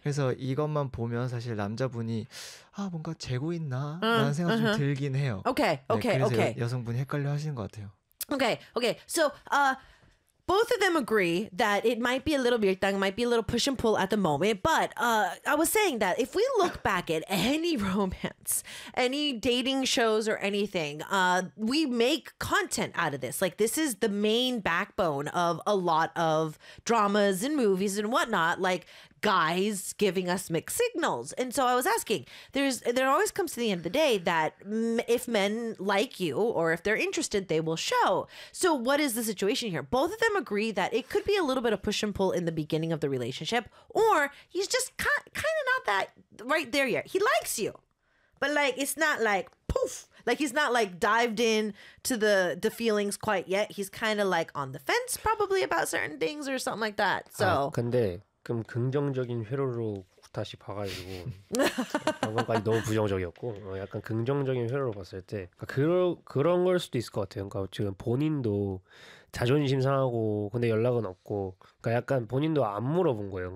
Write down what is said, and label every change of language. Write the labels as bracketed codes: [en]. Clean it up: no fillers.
[ko] 그래서 이것만 보면 사실 남자분이 아 뭔가 재고 있나? 라는 생각 좀 들긴 해요. [en] Okay. Okay. [ko] 네, 그래서 [en] okay. [ko] 여성분이 헷갈려 하시는 것 같아요. [en] Okay. Okay. So, both of them agree that it might be a little 밀당, might be a little push and pull at the moment. But I was saying that if we look back at any romance, any dating shows or anything, we make content out of this. Like this is the main backbone of a lot of dramas and movies and whatnot. Like guys giving us mixed signals. And so I was asking, there always comes to the end of the day that if men like you or if they're interested, they will show. So what is the situation here? Both of them agree that it could be a little bit of push and pull in the beginning of the relationship, or he's just kind of not that right there yet. He likes you, but like it's not like poof, like he's not like dived in to the feelings quite yet. He's kind of like on the fence probably about certain things or something like that. So [ko] 근데 그럼 긍정적인 회로로 다시 봐가지고 방금까지 너무 부정적이었고 약간 긍정적인 회로로 봤을 때 그런 걸 수도 있을 것 같아요. 그러니까 지금 본인도 자존심 상하고 근데 연락은 없고 그러니까 약간 본인도 안 물어본 거예요.